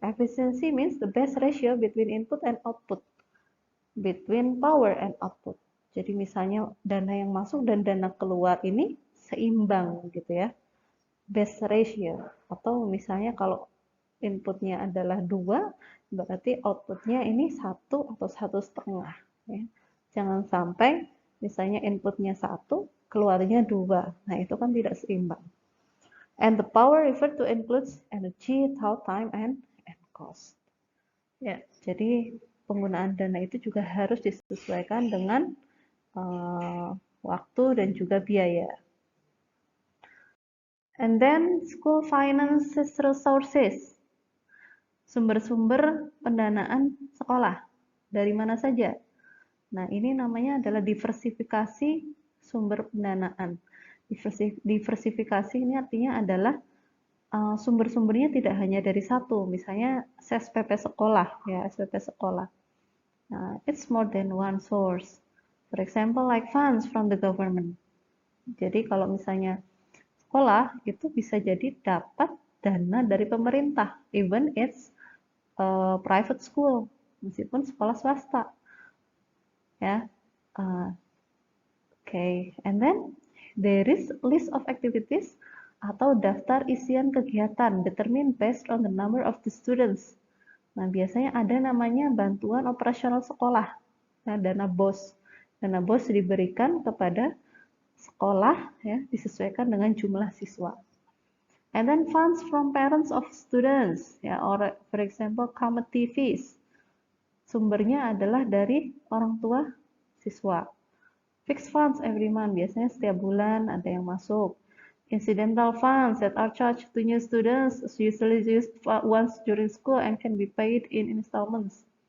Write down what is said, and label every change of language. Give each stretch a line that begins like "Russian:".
English: Efficiency means the best ratio between input and output, between power and output.
Indonesian: Jadi misalnya dana yang masuk dan dana keluar ini seimbang gitu ya, best ratio. Atau misalnya kalau inputnya adalah 2, berarti outputnya ini 1 atau 1,5. Ya. Jangan sampai misalnya inputnya 1, keluarnya 2. Nah, itu kan tidak seimbang.
English: And the power referred to includes energy, thought, time, and cost.
Indonesian: Ya, jadi penggunaan dana itu juga harus disesuaikan dengan waktu dan juga biaya.
English: And then school finances resources.
Indonesian: Sumber-sumber pendanaan sekolah. Dari mana saja? Nah, ini namanya adalah diversifikasi sumber pendanaan. Diversifikasi ini artinya adalah sumber-sumbernya tidak hanya dari satu, misalnya SPP sekolah, ya SPP sekolah.
English: It's more than one source. For example, like funds from the government.
Indonesian: Jadi kalau misalnya sekolah itu bisa jadi dapat dana dari pemerintah,
English: even it's private school,
Indonesian: meskipun sekolah swasta, ya.
English: Okay, and then there is list of activities
Indonesian: atau daftar isian kegiatan
English: determined based on the number of the students.
Indonesian: Nah, biasanya ada namanya bantuan operasional sekolah. Nah, dana BOS. Dana BOS diberikan kepada sekolah ya, disesuaikan dengan jumlah siswa.
English: And then funds from parents of students, ya, or for example committee fees.
Indonesian: Sumbernya adalah dari orang tua siswa.
English: Fixed funds every month,
Indonesian: biasanya setiap bulan ada yang masuk.
English: Incidental funds that are charged to new students usually used once during school and can be paid in installments.